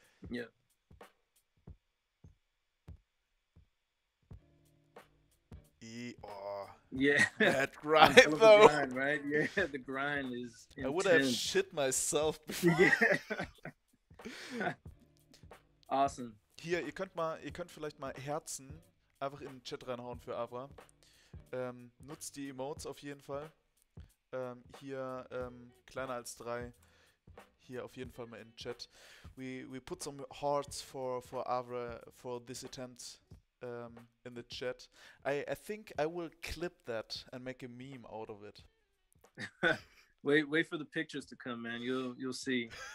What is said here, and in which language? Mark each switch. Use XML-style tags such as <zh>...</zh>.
<en>Yeah. Oh, Yeah. that grind though. Grind, right? Yeah, the grind is intense. I would have shit myself before. Yeah. Awesome.</en> <de>Hier, ihr könnt vielleicht mal Herzen einfach in den Chat reinhauen für Avra. Nutzt die Emotes auf jeden Fall. Hier kleiner als 3. Hier auf jeden Fall mal in den Chat.</de> <en>We put some hearts for Avra for this attempt in the chat. I think I will clip that and make a meme out of it. Wait for the pictures to come, man. You'll see.</en>